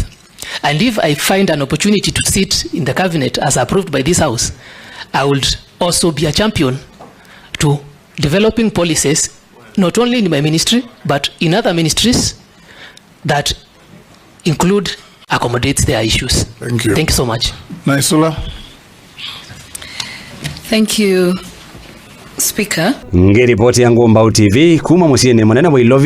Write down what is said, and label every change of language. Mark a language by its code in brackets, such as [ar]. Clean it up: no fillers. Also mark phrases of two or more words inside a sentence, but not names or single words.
[en] And if I find an opportunity to sit in the cabinet as approved by this house, I would also be a champion to developing policies, not only in my ministry, but in other ministries that accommodates their issues. Thank you. Thank you so much. Naisula. Thank you, Speaker. [kam] Ngiripoti yangu Mbau TV kuma musiene mwanene wa Ilovi.